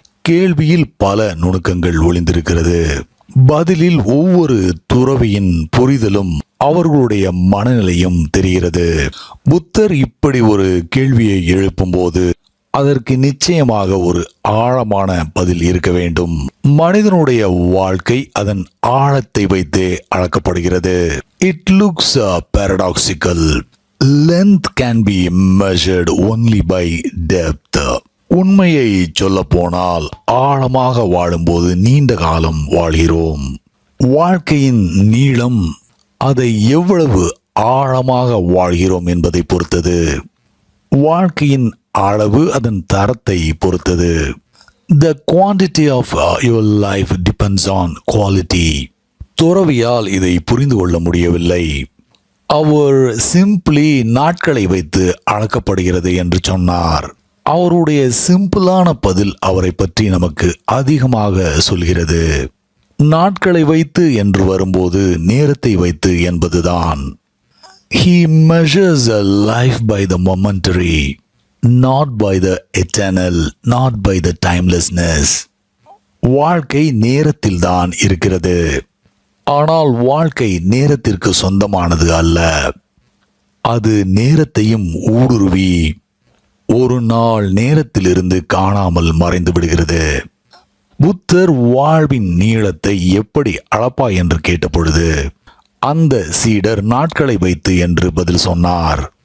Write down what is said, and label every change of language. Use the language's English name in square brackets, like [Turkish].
[Tamil] கேள்வியில் பல நுணுக்கங்கள் ஒளிந்திருக்கிறது. பதிலில் ஒவ்வொரு துறவியின் புரிதலும் அவர்களுடைய மனநிலையும் தெரிகிறது. புத்தர் இப்படி ஒரு கேள்வியை எழுப்பும் போது அதற்கு நிச்சயமாக ஒரு ஆழமான பதில் இருக்க வேண்டும். மனிதனுடைய வாழ்க்கை அதன் ஆழத்தை வைத்தே அளக்கப்படுகிறது. [English] It looks paradoxical. Length can be measured only by depth. [Tamil] உண்மையை சொல்ல போனால் ஆழமாக வாழும்போது நீண்ட காலம் வாழ்கிறோம். வாழ்க்கையின் நீளம் அதை எவ்வளவு ஆழமாக வாழ்கிறோம் என்பதை பொறுத்தது. வாழ்க்கையின் அளவு அதன் தரத்தை பொறுத்தது. [English] The quantity of your life depends on quality. [Tamil] துறவியால் இதை புரிந்து கொள்ள முடியவில்லை. அவர் சிம்பிளி நாட்களை வைத்து அளக்கப்படுகிறது என்று சொன்னார். அவருடைய சிம்பிளான பதில் அவரை பற்றி நமக்கு அதிகமாக சொல்கிறது. நாட்களை வைத்து என்று வரும்போது நேரத்தை வைத்து என்பதுதான். [English] He measures a life by the momentary, not by the eternal, not by the timelessness. [Tamil] வாழ்க்கை நேரத்தில் தான் இருக்கிறது. ஆனால் வாழ்க்கை நேரத்திற்கு சொந்தமானது அல்ல. அது நேரத்தையும் ஊடுருவி ஒரு நாள் நேரத்திலிருந்து காணாமல் மறைந்து விடுகிறது. புத்தர் வாழ்வின் நீளத்தை எப்படி அளப்பாய் என்று கேட்டபொழுது அந்த சீடர் நாட்களை வைத்து என்று பதில் சொன்னார்.